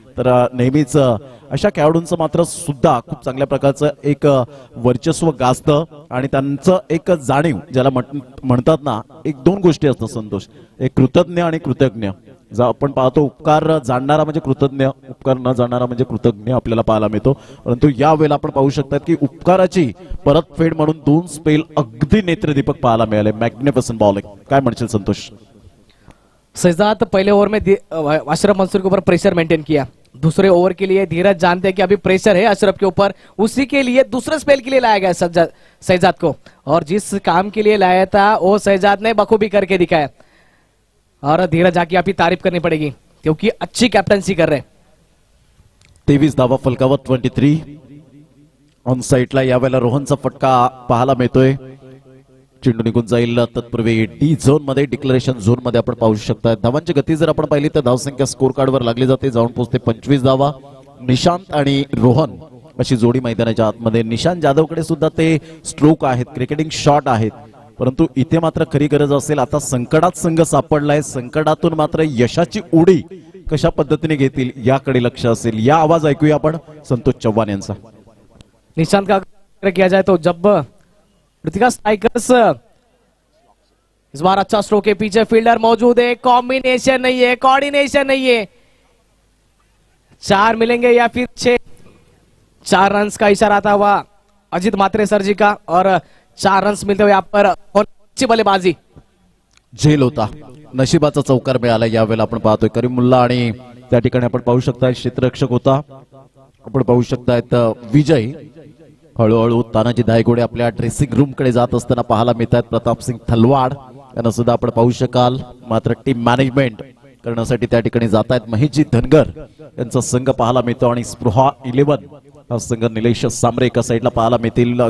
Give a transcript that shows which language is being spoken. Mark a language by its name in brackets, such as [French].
[Marathi] तर नेहमीच अशा खेळाडूंचं मात्र सुद्धा खूप चांगल्या प्रकारचं एक वर्चस्व गाजतं आणि त्यांचं एक जाणीव ज्याला म्हणतात ना, एक दोन गोष्टी असतात संतोष, एक कृतज्ञ आणि कृतज्ञ. आपण पाहतो उपकार जाणणारा म्हणजे कृतज्ञ, उपकार न जाणणारा म्हणजे कृतज्ञ आपल्याला पाहायला मिळतो. परंतु या वेळेला आपण पाहू शकतात की उपकाराची परतफेड म्हणून 2 स्पेल अगदी नेत्रदीपक पाहायला मिळाले. Magnificent bowling. काय म्हणशील संतोष? [Hindi] शहजाद पहले ओवर में अशरफ मंसूर के ऊपर प्रेशर मेंटेन किया. दूसरे ओवर के लिए धीरज जानते हैं कि अभी प्रेशर है अशरफ के ऊपर, उसी के लिए दूसरे स्पेल के लिए लाया गया शहजाद को. और जिस काम के लिए लाया था वो शहजाद ने बखूबी करके दिखाया. और धीरज आकी आपकी तारीफ करनी पड़ेगी क्योंकि अच्छी कैप्टनसी कर रहे. [Marathi] 23 धावा फलकावर 23 ऑन साइडला यावेळेला रोहनचा फटका पाहायला मिळतोय. चेंडू निघून जाईल. तत्पूर्वी डी झोन मध्ये, डिक्लेरेशन झोन मध्ये आपण पाहू शकता धावांची गती जर आपण पाहिली तर धावसंख्या स्कोर कार्डवर लागली जाते, जाऊन पोहोचते 25 धावा. निशांत आणि रोहन अशी जोडी मैदानाच्या आतमध्ये. निशांत जाधवकडे सुद्धा ते स्ट्रोक आहेत, क्रिकेटिंग शॉट आहेत, परंतु इथे मात्र खरी गरज असेल. आता संकटात संघ सापडलाय, संकटातून मात्र यशाची उडी कशा पद्धतीने घेतील याकडे लक्ष असेल. या आवाज ऐकूया आपण संतोष चव्हाण यांचा. [Hindi] निशांत का अगर किया जाए तो जब ऋतिका स्ट्राइकर्स इस बार अच्छा स्ट्रोक के पीछे फील्डर मौजूद है, कॉम्बिनेशन नहीं है, कोऑर्डिनेशन नहीं है. 4 मिलेंगे या फिर 6. 4 रन्स का इशारा आता हुआ अजित मात्रे सर जी का और 4 रन्स मिलते हुए यहाँ पर अच्छी बल्लेबाजी. [Marathi] झेल होता, नशिबाचा चौकार मिळाला. यावेळेला आपण पाहतोय करीमुल्ला आणि त्या ठिकाणी आपण पाहू शकता क्षेत्ररक्षक होता. आपण पाहू शकता विजय हळूहळू तानाजी धायगुडे आपल्या ड्रेसिंग रूम कडे जात असताना पाहायला मिळत आहेत. प्रतापसिंग थलवाड यांना सुद्धा आपण पाहू शकाल. मात्र टीम मॅनेजमेंट करण्यासाठी त्या ठिकाणी जात आहेत महेशजी धनगर यांचा संघ पाहायला मिळतो आणि स्पृहा 11 हा संघ निलेश सांबरे एका साईडला पाहायला मिळतील.